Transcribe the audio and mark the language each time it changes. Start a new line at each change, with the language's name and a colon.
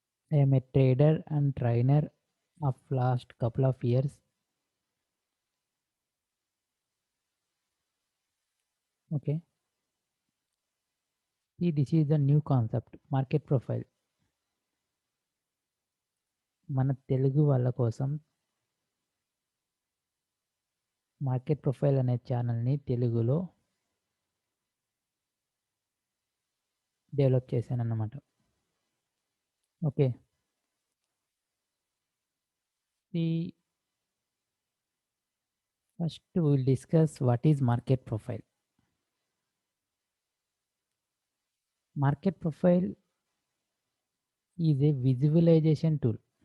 English: I am a trader and trainer of last couple of years. Okay. See, this is the new concept, market profile.
Telugu: మన తెలుగు వాళ్ళ కోసం market profile అనే ఛానల్ని తెలుగులో develop చేశాను అన్నమాట.
English: Okay. The first we will discuss what is market profile. Market profile is a visualization tool.